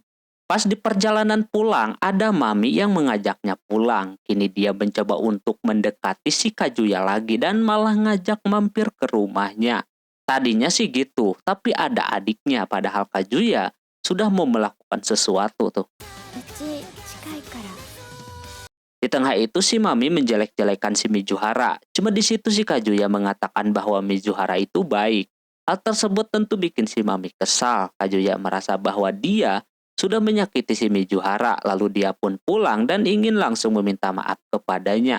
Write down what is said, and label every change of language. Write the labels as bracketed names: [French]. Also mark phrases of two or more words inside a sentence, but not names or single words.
[Indonesian] Pas di perjalanan pulang ada Mami yang mengajaknya pulang. Kini dia mencoba untuk mendekati si Kazuya lagi dan malah ngajak mampir ke rumahnya. Tadinya sih gitu, tapi ada adiknya padahal Kazuya sudah mau melakukan sesuatu tuh. [Japanese] うち近いから。 [Indonesian] Di tengah itu si Mami menjelek-jelekan si Mizuhara. Cuma di situ si Kazuya mengatakan bahwa Mizuhara itu baik. Hal tersebut tentu bikin si Mami kesal. Kazuya merasa bahwa dia sudah menyakiti si Mizuhara. Lalu dia pun pulang dan ingin langsung meminta maaf kepadanya.